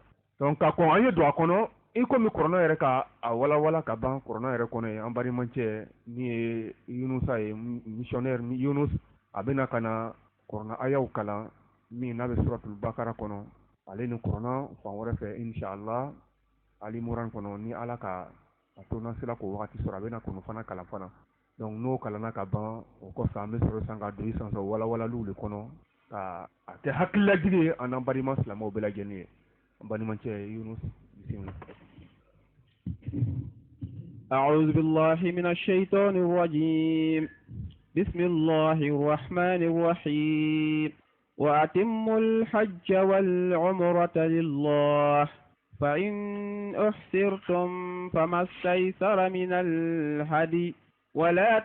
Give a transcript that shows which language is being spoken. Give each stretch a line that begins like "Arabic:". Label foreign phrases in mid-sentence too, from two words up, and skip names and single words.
Bambara: Donc ka kɔn an ye don a kɔnɔ, i komi kɔrɔna yɛrɛ ka a walawala ka ban kɔrɔna yɛrɛ kɔnɔ ye, an balimacɛ min ye Yunusa ye, missionnaire Yunus, a bɛna ka na kɔrɔna ayaw kalan min n'a bɛ suratul bakara kɔnɔ, ale ni kɔrɔna fan wɛrɛ fɛ inshallah Ali Moran kɔnɔ ni ala ka a to n'an sera k'o wagati sɔrɔ a bɛna kɔnɔ fana kalan fana. Donc n'o kalanna ka ban o kɔfɛ an bɛ sɔrɔ san ka don i san sɔrɔ walawalaliw de kɔnɔ ka a kɛ hakililajigi ye an n'an balima silamɛw bɛɛ lajɛlen ye. An balimacɛ Yunus bisimila.
Arabic: أعوذ بالله من الشيطان الرجيم بسم الله الرحمن الرحيم وأتموا الحج والعمرة لله فإن أحسرتم فما استيسر من الهدي ولا